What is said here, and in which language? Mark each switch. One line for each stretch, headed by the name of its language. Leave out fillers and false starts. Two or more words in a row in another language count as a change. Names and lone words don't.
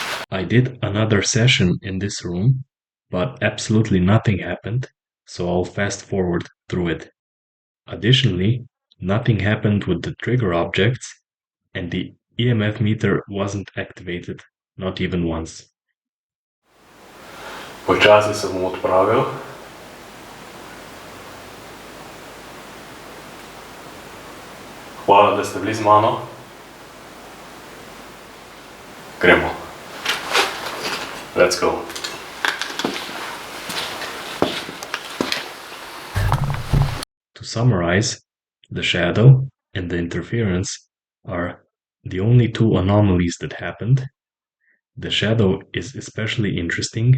English: I did another session in this room, but absolutely nothing happened, so I'll fast forward through it. Additionally, nothing happened with the trigger objects, and the EMF meter wasn't activated, not even once.
Slovenian: Počasi se bom odpravil. Hvala, da ste bili z mano. Gremo.
English: Let's go. To summarize, the shadow and the interference are the only two anomalies that happened. The shadow is especially interesting.